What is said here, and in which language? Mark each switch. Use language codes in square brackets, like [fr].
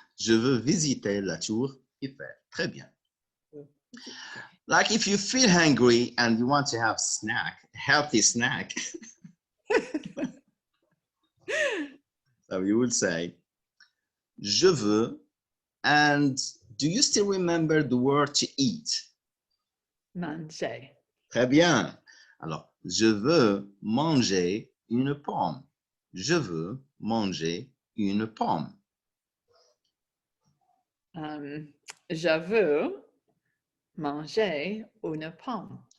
[fr] Je veux visiter la tour Eiffel. Très bien. [en] Like if you feel hungry and you want to have snack, healthy snack, so you would say, [fr] je veux, [en] and do you still remember the word to eat? [fr] Manger. Très bien. Alors, je veux manger une pomme. Je veux manger une pomme. Je veux manger une pomme.